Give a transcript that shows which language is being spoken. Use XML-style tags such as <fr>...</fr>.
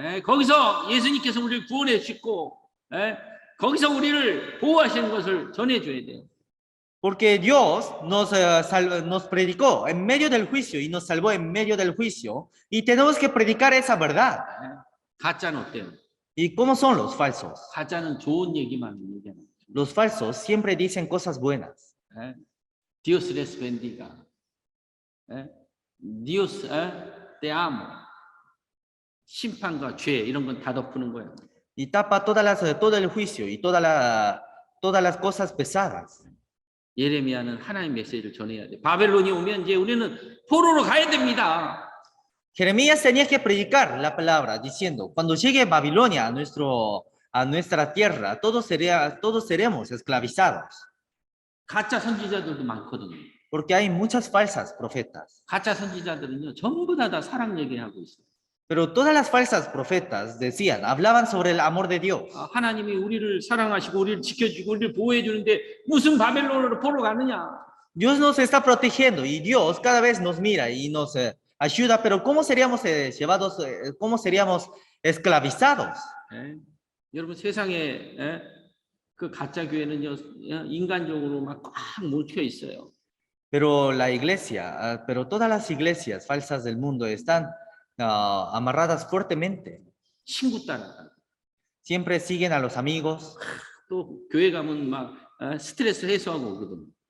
<ko>거기서 예수님께서 우리를 구원해 주시고, 거기서 우리를 보호하시는 것을 전해줘야 돼요.</ko> <es>Porque Dios nos predicó en medio del juicio y nos salvó en medio del juicio, y tenemos que predicar esa verdad.</es> <ko>가짜는 어때요?</ko> <es>¿Y cómo son los falsos?</es> <ko>가짜는 좋은 얘기만 얘기하는.</ko> <es>Los falsos siempre dicen cosas buenas. Dios les bendiga. Dios te amo.</es> <ko>심판과 죄 이런 건 다 덮는 거예요.</ko> <es>Y tapa todo el juicio y todas las cosas pesadas.</es> <ko>예레미야는 하나님 메시지를 전해야 돼. 바벨론이 오면 이제 우리는 포로로 가야 됩니다.</ko> <es>Jeremías tenía que predicar la palabra diciendo, cuando llegue Babilonia a nuestra tierra, todos seremos esclavizados.</es> <ko>가짜 선지자들도 많거든요.</ko> <es>Porque hay muchas falsas profetas.</es> <ko>가짜 선지자들은요 전부 다 사랑 얘기하고 있어요.</ko> <es>Pero todas las falsas profetas decían, hablaban sobre el amor de Dios.</es> <ko>하나님이 우리를 사랑하시고 우리를 지켜주고 우리를 보호해 주는데 무슨 바벨론으로 보러 가느냐?</ko> <es>Dios nos está protegiendo y Dios cada vez nos mira y nos ayuda, pero ¿cómo seríamos llevados, cómo seríamos esclavizados?</es> <ko>예? 여러분 세상에 그 가짜 교회는요 인간적으로 막 꽉 뭉쳐 있어요.</ko> <es>Pero la iglesia, pero todas las iglesias falsas del mundo están amarradas fuertemente.</es> <ko>친구 따라</ko> <es>Siempre siguen a los amigos</es> <ko>또 교회 가면 막 스트레스 해소하고 오거든요.</ko>